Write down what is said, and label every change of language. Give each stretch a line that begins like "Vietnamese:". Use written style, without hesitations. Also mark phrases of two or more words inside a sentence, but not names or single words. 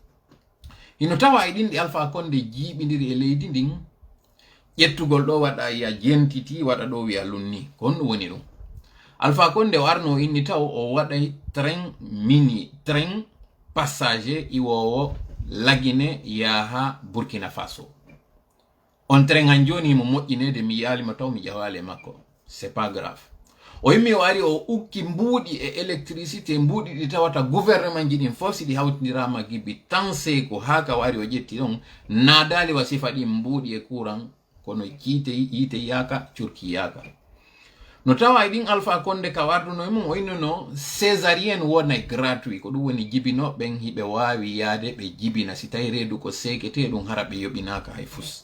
Fula: Hino tawa e ɗinɗi Alpha Condé jiiɓidiri e leydi ndin ƴettugol ɗo waɗa ya jentiti waɗa ɗo wiya lunni ko on ɗum woni ɗum. Alpha Condé o arno inni taw o waɗay
French: train passager
Fula: iwowo lagine yaha Burkina Faso. On train han joni mo moƴƴinede mi yaalima taw mi ƴawale makko
French: c'est pas grave.
Fula: O yimmi o ari o ukki mbuuɗi e électricité mbuuɗi ɗi tawata gouvernement ji ɗin fof si ɗi hawtindirama gibi tan seko ha ka wari o ƴetti ɗon naadali wasifa ɗi mbuuɗi e courant kono yite yaka curki yaka. No tawa ɗin Alpha Condé ka warduno mum o innono césarienne wonay gratuit ko ɗum woni jibinoɓen hiɓe wawi yaade ɓe jibina si tawi reedu ko sekete ɗum hara ɓe yoɓinaka hay fus.